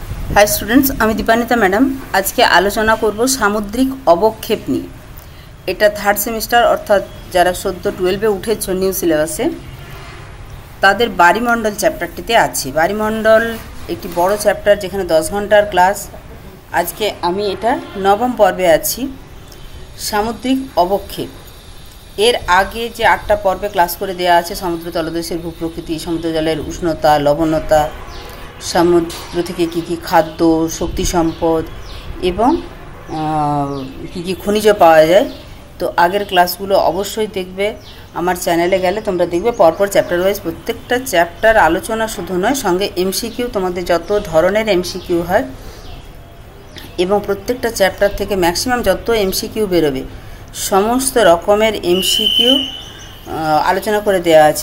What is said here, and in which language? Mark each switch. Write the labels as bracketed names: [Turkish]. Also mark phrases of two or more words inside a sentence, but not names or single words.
[English] Hi students [Bangla] আমি দীপানিতা ম্যাডাম আজকে আলোচনা করব সামুদ্রিক অবক্ষেপ নিয়ে। এটা [English] third semester [Bangla] অর্থাৎ যারা সদ্য 12 উঠেছ নিউ সিলেবাসে তাদের বারিমণ্ডল চ্যাপ্টারটিতে আছি। বারিমণ্ডল একটি বড় চ্যাপ্টার যেখানে 10 ঘণ্টার ক্লাস। আজকে আমি এটা নবম পর্বে আছি সামুদ্রিক অবক্ষেপ। এর আগে যে 8টা পর্বে ক্লাস করে দেওয়া আছে সমুদ্র তলদেশের ভূপ্রকৃতি, সমুদ্র জলের উষ্ণতা, লবণতা, সমুদ্র থেকে কী কী খাদ্য, শক্তি সম্পদ এবং কী কী খনিজ পাওয়া যায়। তো আগের ক্লাসগুলো অবশ্যই দেখবে। আমার চ্যানেলে গেলে তোমরা দেখবে পরপর [English] chapter wise [Bangla] প্রত্যেকটা চ্যাপ্টার আলোচনা শুধু নয়, সঙ্গে এমসিকিউ, তোমাদের যত ধরনের এমসিকিউ হয় এবং প্রত্যেকটা চ্যাপ্টার থেকে ম্যাক্সিমাম যত এমসিকিউ বেরোবে সমস্ত রকমের এমসিকিউ आलोचना করে দেওয়া আছে।